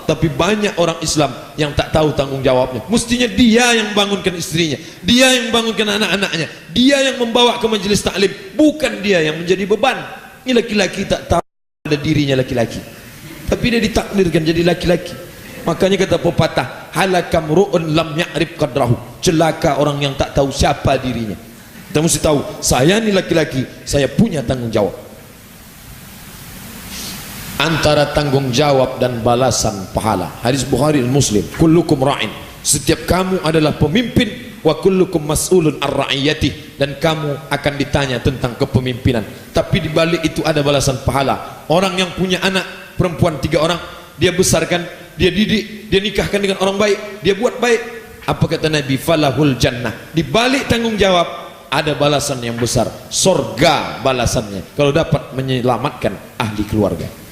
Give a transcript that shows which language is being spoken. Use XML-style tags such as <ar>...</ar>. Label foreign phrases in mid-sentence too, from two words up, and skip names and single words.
<id>Tapi banyak orang Islam yang tak tahu tanggung jawabnya. Mestinya dia yang bangunkan istrinya, dia yang bangunkan anak-anaknya, dia yang membawa ke majelis taklim, bukan dia yang menjadi beban. Ini laki-laki tak tahu ada dirinya laki-laki, tapi dia ditakdirkan jadi laki-laki. Makanya kata pepatah,</id> <ar>هلك امرؤ لم يعرف قدره,</ar> <id>celaka orang yang tak tahu siapa dirinya. Kita mesti tahu, saya ni laki-laki, saya punya tanggung jawab. Antara tanggung jawab dan balasan pahala. Hadis Bukhari dan Muslim,</id> <ar>كلكم راع,</ar> <id>setiap kamu adalah pemimpin,</id> <ar>وكلكم مسؤول رعيته,</ar> <id>dan kamu akan ditanya tentang kepemimpinan. Tapi di balik itu ada balasan pahala. Orang yang punya anak perempuan 3 orang, dia besarkan, dia didik, dia nikahkan dengan orang baik, dia buat baik, apa kata Nabi?</id> <ar>فله الجنة.</ar> <id>Di balik tanggung jawab ada balasan yang besar, surga balasannya kalau dapat menyelamatkan ahli keluarga.</id>